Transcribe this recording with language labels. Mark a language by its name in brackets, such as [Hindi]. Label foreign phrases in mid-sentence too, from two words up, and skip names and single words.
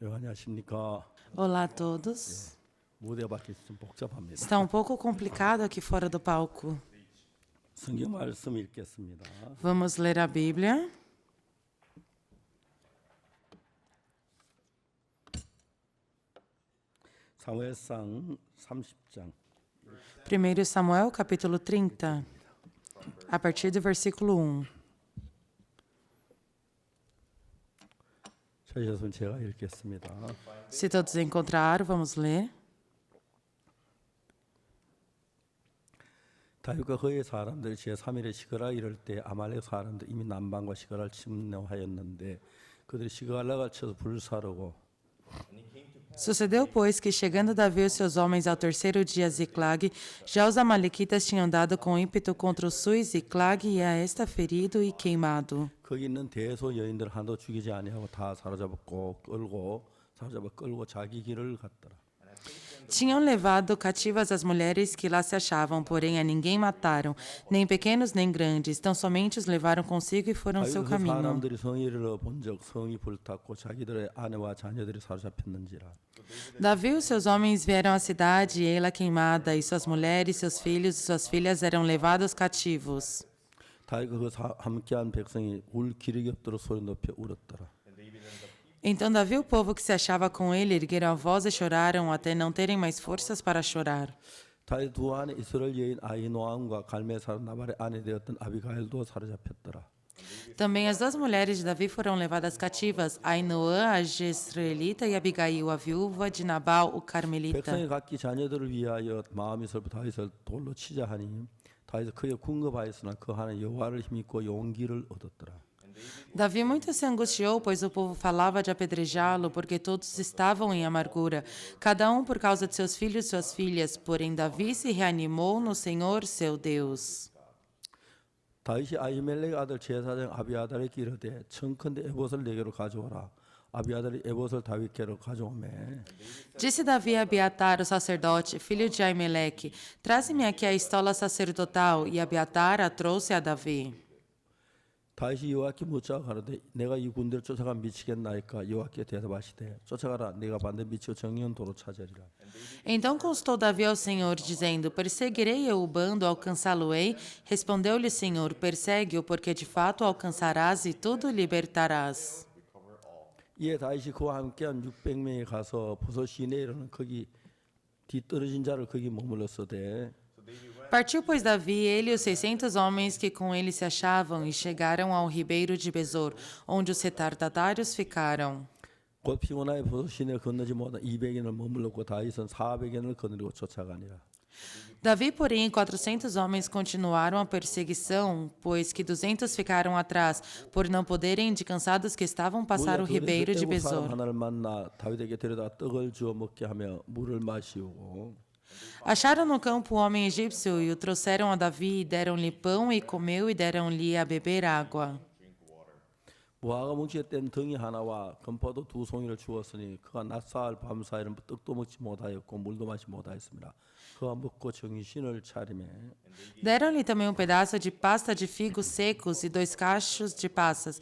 [Korean] 안녕하십니까. [Portuguese] Olá a todos. [Korean] 무대 밖이 좀 복잡합니다. [Portuguese] Está um pouco complicado aqui fora do palco. [Korean] 성경 말씀 읽겠습니다. [Portuguese] Vamos ler a Bíblia. [Korean] 사무엘상 30장 [Portuguese] 1 Samuel, capítulo 30, a partir do versículo 1. [Korean] 찾으셨으면 제가 읽겠습니다. [Portuguese] Se todos encontraram, vamos ler. [Korean] 다윗과 그의 사람들이 제3일에 시그라 이를 때 아말렉 사람들 이미 남방과 시그라를 침노하였는데 그들이 시그라를 쳐서 불사르고 [Portuguese] Sucedeu, pois, que chegando Davi e os seus homens ao terceiro dia a Ziclag, já os amalequitas tinham dado com ímpeto contra o sul Ziclag e a esta ferido e queimado. [Korean] 거기 있는 대소 여인들 하나도 죽이지 아니하고 다 사로잡고 끌고 자기 길을 갔더라. [Portuguese] Tinham levado cativas as mulheres que lá se achavam, porém a ninguém mataram, nem pequenos nem grandes, tão somente os levaram consigo e foram seu [Korean] 그 [Portuguese] caminho. [Korean] 사람들이 성에 이르러 본적 성이 불탔고 자기들의 아내와 자녀들이 사로잡혔는지라. [Portuguese] Davi e os seus homens vieram à cidade, e ei-la queimada, e suas mulheres, seus filhos e suas filhas eram levados cativos. [Korean] 다윗과 함께한 백성이 울 기력이 없도록 소리 높여 울었더라. [Portuguese] Então Davi e o povo que se achava com ele ergueram a voz e choraram até não terem mais forças para chorar. [Korean] 다윗 두 아내 이스라엘 여인 아히노암과 갈멜 사람 나발의 아내 되었던 아비가일도 사로잡혔더라. [Portuguese] Também as duas mulheres de Davi foram levadas cativas, Ainoã, a Jezreelita, e Abigail, a viúva de Nabal, o Carmelita. [Korean] 백성이 각기 자녀들을 위하여 마음이 슬퍼 다윗을 돌로 치자 하니 다윗은 그의 궁급하였으나 그 하나 여호와를 힘입고 용기를 얻었더라. [Portuguese] Davi muito se angustiou, pois o povo falava de apedrejá-lo, porque todos estavam em amargura, cada um por causa de seus filhos e suas filhas. Porém Davi se reanimou no Senhor, seu Deus. [Korean] 다윗이 아히멜렉 아들 제사장 아비아달에게 이르되 청컨대 에봇을 내게로 가져오라. 아비아달이 에봇을 다윗께로 가져오매 [Portuguese] Disse Davi a Abiatar, o sacerdote, filho de Aimeleque, traze-me aqui a estola sacerdotal, e Abiatar a trouxe a Davi. [Korean] 다윗이 여호와께 묻자 가로되 내가 이 군대를 쫓아가 미치겠나이까 여호와께 대답하시되 쫓아가라 내가 반드시 미치고 정의한 도로 찾으리라. [Portuguese] Então constou Davi ao Senhor, dizendo, perseguirei eu o bando, alcançá-lo-ei? Respondeu-lhe o Senhor, persegue-o, porque de fato o alcançarás e tudo libertarás. [Korean] 이에 다윗이 그와 함께한 600명이 가서 보소 시내에 이르는 거기 뒤떨어진 자를 거기 머물렀으되 [Portuguese] Partiu, pois, Davi, ele e os 600 homens que com ele se achavam, e chegaram ao ribeiro de Besor, onde os retardatários ficaram. [Korean] 곧 피곤하여 보소 시내를 건너지 못한 200인을 머물렀고 다윗은 400인을 거느리고 쫓아가니라. [Portuguese] Davi, porém, e 400 homens continuaram a perseguição, pois que 200 ficaram atrás, por não poderem, de cansados que estavam, passar o ribeiro de [Korean] 사람 [Portuguese] Besor. [Korean] 하나를 만나 다윗에게 데려다 떡을 주어 먹게 하며 물을 마시우고 [Portuguese] Acharam no campo o homem egípcio e o trouxeram a Davi, e deram-lhe pão e comeu, e deram-lhe a beber água. [Korean] 무화과 뭉치에 뗀 덩이 하나와 건포도 두 송이를 주었으니 그가 낮사흘 밤사이는 떡도 먹지 못하였고 물도 마시 못하였습니다. 그가 먹고 정신을 차리매 [Portuguese] Deram-lhe também um pedaço de pasta de figos secos e 2 cachos de passas.